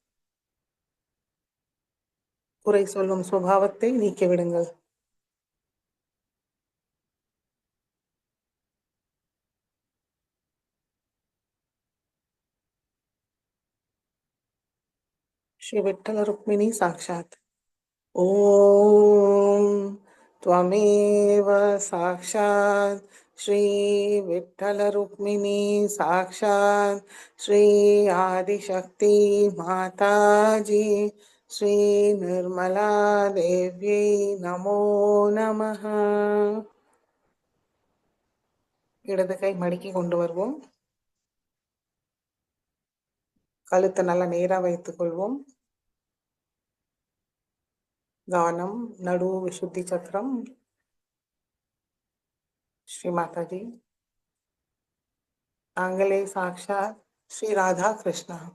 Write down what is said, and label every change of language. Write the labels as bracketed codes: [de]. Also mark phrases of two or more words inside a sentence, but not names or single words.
[ta] குறை சொல்லும் சுபாவத்தை நீக்கிவிடுங்கள். ஸ்ரீ விட்டல ருக்மிணி சாக்ஷாத். [sa] ஓம் त्वमेव साक्षात् श्री विठ्ठल रुक्मिणी साक्षात् श्री आदिशक्ति माताजी श्री निर्मला देव्यै नमो नमः. [ta] இடது கை மடக்கி கொண்டு வருவோம். கழுத்தை நல்லா நேரா வைத்துக் கொள்வோம். கவனம் நடு விசுத்தி சக்கரம். ஸ்ரீ மாதாஜி, தாங்களே சாக்ஷாத் ஸ்ரீ ராதா கிருஷ்ணா.